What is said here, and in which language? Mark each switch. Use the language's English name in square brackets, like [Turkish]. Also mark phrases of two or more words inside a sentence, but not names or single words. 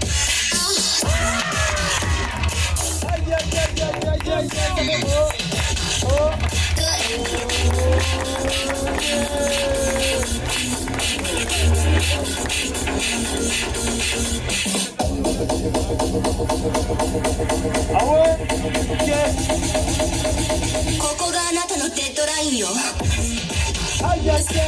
[French] Aïe, aïe, aïe, aïe, aïe, aïe, aïe. Oh. Ah ouais? Ok. [Japanese] ここがあなたのデッドラインよ。 [French] Aïe, aïe, aïe.